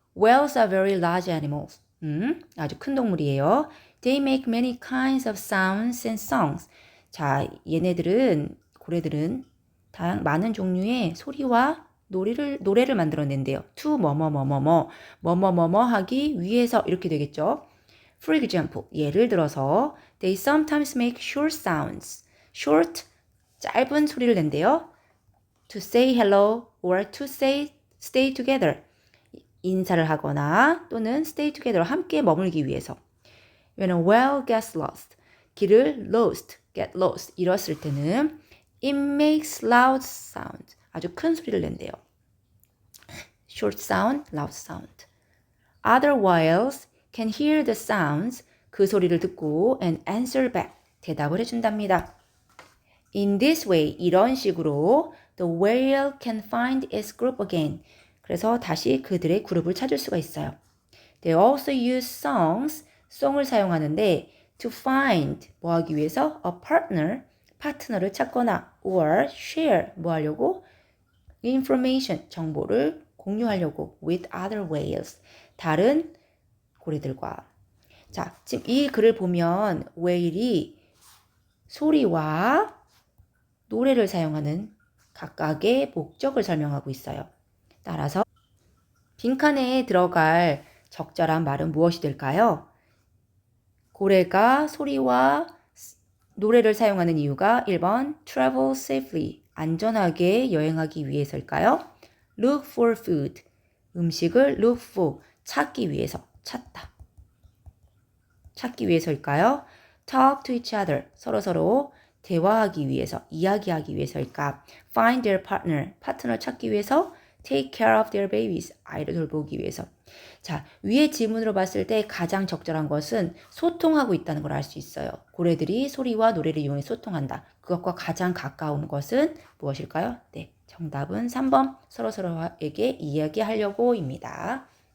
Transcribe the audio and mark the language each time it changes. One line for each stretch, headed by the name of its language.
English: Whales are very large animals.
Korean: 아주 큰 동물이에요.
English: They make many kinds of sounds and songs.
Korean: 자, 고래들은 많은 종류의 소리와 노래를 만들어낸대요. To 뭐뭐뭐뭐뭐 하기 위해서 이렇게 되겠죠.
English: For example,
Korean: 예를 들어서
English: they sometimes make short sounds.
Korean: short, 짧은 소리를 낸대요.
English: To say hello or to say stay together.
Korean: 인사를 하거나 또는
English: stay together,
Korean: 함께 머물기 위해서.
English: When a whale gets lost,
Korean: 길을
English: get lost,
Korean: 잃었을 때는
English: it makes loud sound,
Korean: 아주 큰 소리를 낸대요.
English: Short sound, loud sound. Other whales can hear the sounds,
Korean: 그 소리를 듣고
English: and answer back,
Korean: 대답을 해준답니다.
English: In this way,
Korean: 이런 식으로
English: the whale can find its group again.
Korean: 그래서 다시 그들의 그룹을 찾을 수가 있어요.
English: They also use songs,
Korean: 송을 사용하는데
English: to find,
Korean: 뭐 하기 위해서?
English: A partner,
Korean: 파트너를 찾거나
English: or share,
Korean: 뭐 하려고? information, 정보를 공유하려고
English: with other whales,
Korean: 다른 고래들과. 자, 지금 이 글을 보면 whale이 소리와 노래를 사용하는 각각의 목적을 설명하고 있어요. 따라서 빈칸에 들어갈 적절한 말은 무엇이 될까요? 고래가 소리와 노래를 사용하는 이유가 1번
English: travel safely,
Korean: 안전하게 여행하기 위해서일까요?
English: look for food,
Korean: 음식을 look for, 찾기 위해서, 찾기 위해서일까요?
English: talk to each other,
Korean: 서로서로 대화하기 위해서, 이야기하기 위해서일까?
English: find their partner,
Korean: 파트너를 찾기 위해서,
English: take care of their babies,
Korean: 아이를 돌보기 위해서. 자, 위의 지문으로 봤을 때 가장 적절한 것은 소통하고 있다는 걸 알 수 있어요. 고래들이 소리와 노래를 이용해 소통한다. 그것과 가장 가까운 것은 무엇일까요? 네, 정답은 3번 서로서로에게 이야기하려고입니다.